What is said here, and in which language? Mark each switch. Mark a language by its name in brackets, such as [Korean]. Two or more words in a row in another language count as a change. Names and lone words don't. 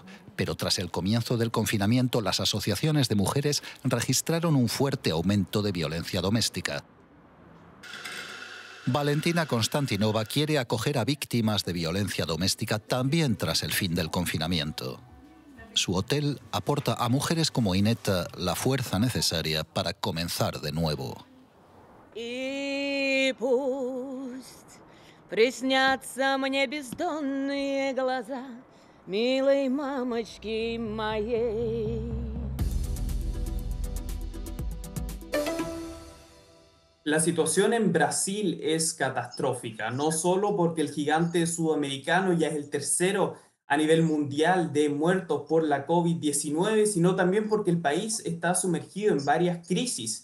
[Spanish] Pero tras el comienzo del confinamiento, las asociaciones de mujeres registraron un fuerte aumento de violencia doméstica. Valentina Konstantinova quiere acoger a víctimas de violencia doméstica también tras el fin del confinamiento. Su hotel aporta a mujeres como Ineta la fuerza necesaria para comenzar de nuevo. [Russian] И пусть приснятся мне бездонные глаза милой мамочки моей. [Spanish] La situación en Brasil es catastrófica, no solo porque el gigante sudamericano ya es el tercero a nivel mundial de muertos por la COVID-19, sino también porque el país está sumergido en varias crisis.